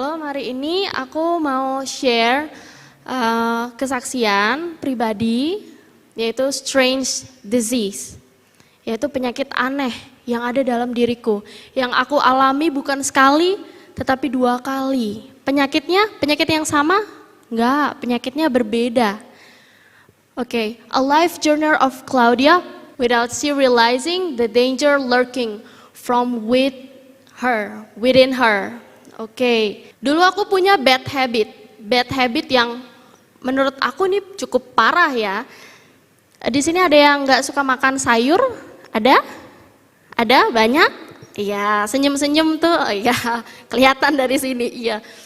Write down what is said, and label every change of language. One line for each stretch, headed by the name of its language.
Indonesian: Hari ini aku mau share kesaksian pribadi, yaitu
English: strange disease,
Indonesian: yaitu penyakit aneh yang ada dalam diriku, yang aku alami bukan sekali tetapi 2 kali. Penyakitnya penyakit yang sama? Enggak, penyakitnya berbeda.
English: Oke, a life journey of Claudia without she realizing the danger lurking from within her.
Indonesian: Oke, dulu aku punya bad habit yang menurut aku nih cukup parah ya. Di sini ada yang nggak suka makan sayur? Ada? Ada banyak? Iya, senyum-senyum tuh, ya kelihatan dari sini. Iya.